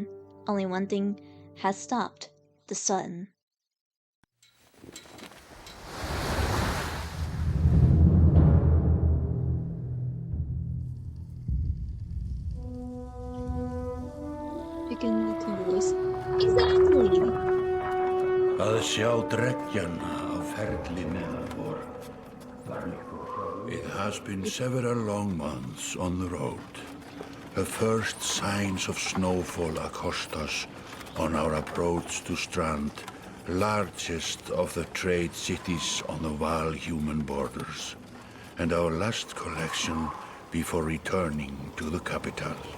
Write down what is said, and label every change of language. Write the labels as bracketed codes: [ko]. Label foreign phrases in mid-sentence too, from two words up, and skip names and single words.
[en] Only one thing has stopped: the sun. Picking the voice. Exactly! [is] Að sjá dreggjana á ferli neðan vor. [en] It has been several long months on the road. The first signs of snowfall accost us on our approach to Strand, largest of the trade cities on the Val-human borders, and our last collection before returning to the capital.